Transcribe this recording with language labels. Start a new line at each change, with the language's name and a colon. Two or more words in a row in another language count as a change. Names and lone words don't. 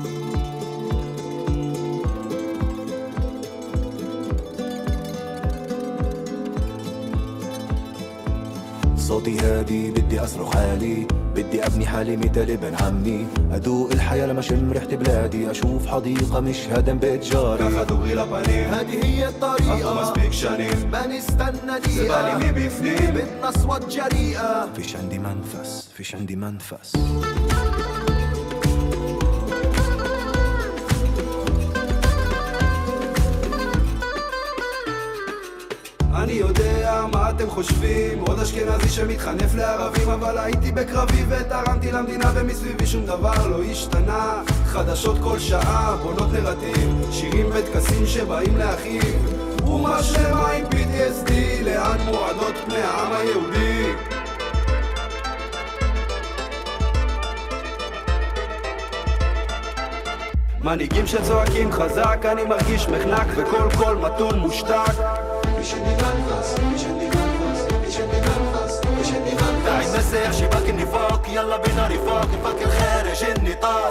Arabic: صوتي هادي بدي أصرخ عالي، بدي أبني حالي مثل ابن عمي، أدوق الحياة لما شم ريحة بلادي، أشوف حديقة مش هدم بيت جاري.
Hebrew: ככה דוגרי לפנים,
Arabic: هذه هي الطريقة،
Hebrew: אנחנו מספיק שנים,
Arabic: ما نستنى دقيقة،
Hebrew: זה בא לי מבפנים,
Arabic: بدنا أصوات جريئة. فيش عندي منفس، فيش عندي منفس.
Hebrew: אני יודע מה אתם חושבים, עוד אשכנזי שמתחנף לערבים, אבל הייתי בקרבי ותרמתי למדינה ומסביבי שום דבר לא השתנה. חדשות כל שעה, בונות נרטיב, שירים וטקסים שבאים להכאיב, אומה שלמה עם PTSD, לאן מועדות פני העם היהודי. מנהיגים שצועקים חזק, אני מרגיש מחנק וכל קול מתון מושתק.
Arabic: تعي مسيح شباك النفاق، يلا بينا رفاق نفكر خارج النطاق.